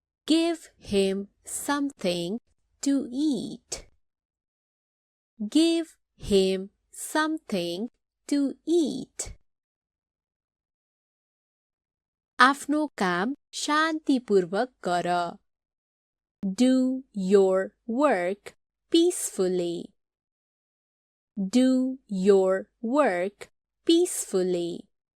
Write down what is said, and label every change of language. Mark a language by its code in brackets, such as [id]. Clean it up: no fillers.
[en] Give him something to eat. Give him something to eat. [ne] आफ्नो काम शान्तिपूर्वक गर. [en] Do your work peacefully. Do your work peacefully.